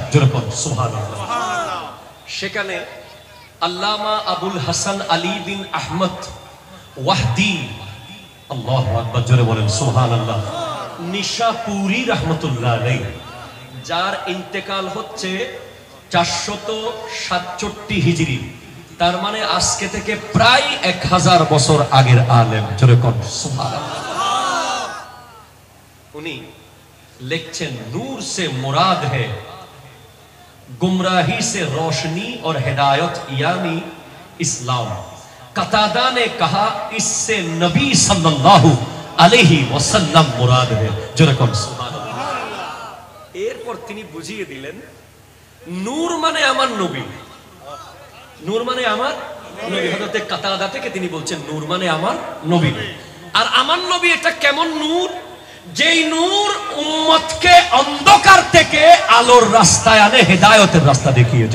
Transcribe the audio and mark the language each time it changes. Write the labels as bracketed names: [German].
[Bangla] যেরকম সুবহানাল্লাহ। সেখানে আল্লামা আবুল হাসান আলী বিন আহমদ ওয়াহদি, আল্লাহু আকবার, জোরে বলেন সুবহানাল্লাহ, নিশাপুরি রাহমাতুল্লাহ আলাইহি, যার ইন্তেকাল হচ্ছে ৪৬৭ হিজরি, তার মানে আজকে থেকে প্রায় ১০০০ বছর আগের আলেম। জোরে বলেন সুবহানাল্লাহ। উনি লিখছেন, [Hindi] নূর से मुराद है गुमराही से रोशनी और हिदायत यानी इस्लाम। कतादा ने कहा इससे नबी सल्लल्लाहु अलैहि वसल्लम मुराद है। [Bangla] जो रकम सुबहानाल्लाह। এরপর তিনি বুঝিয়ে দিলেন, নূর মানে আমার নবী, নূর মানে আমার নবী। হযরত কাতাদা থেকে তিনি বলছেন নূর মানে আমার নবী। আর আমার নবী এটা কেমন নূর? যেই নূর উম্মতকে অন্ধকার থেকে আলোর রাস্তায় আনে, হেদায়েতের রাস্তা দেখিয়ে।